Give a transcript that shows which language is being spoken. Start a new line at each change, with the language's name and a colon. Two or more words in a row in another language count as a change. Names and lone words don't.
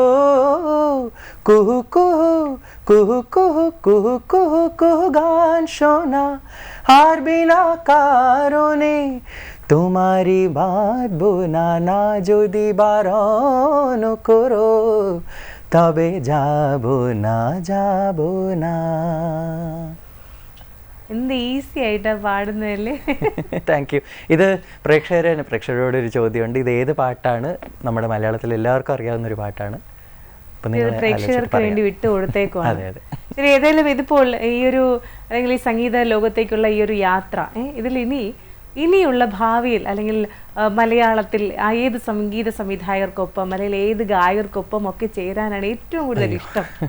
Bangla: যাব কুহু কুহু কুহু কুহু কুহু কুহু কুহু গান শোনা আর বিনা কারণে তোমারি বাঁধবো না যদি বারণ করো তবে যাব না.
Malayalam: എന്ത് ഈസി ആയിട്ടാ പാടുന്നതല്ലേ.
English: thank you.
Malayalam: ഇത് പ്രേക്ഷകരോട് ഒരു ചോദ്യമുണ്ട്, ഇത് ഏത് പാട്ടാണ്? നമ്മുടെ മലയാളത്തിൽ എല്ലാവർക്കും അറിയാവുന്ന ഒരു പാട്ടാണ്. ഇത് പ്രേക്ഷകർക്ക് വേണ്ടി വിട്ടു കൊടുത്തേക്കുവാണ്. അതെ അതെ. ശരി, ഏതായാലും ഇതിപ്പോൾ ഈ ഒരു അല്ലെങ്കിൽ ഈ സംഗീത ലോകത്തേക്കുള്ള ഈ ഒരു യാത്ര, ഇതിൽ ഇനിയുള്ള ഭാവിയിൽ അല്ലെങ്കിൽ മലയാളത്തിൽ ഏത് സംഗീത സംവിധായകർക്കൊപ്പം അല്ലെങ്കിൽ ഏത് ഗായകർക്കൊപ്പം ഒക്കെ ചേരാനാണ് ഏറ്റവും കൂടുതൽ ഇഷ്ടം?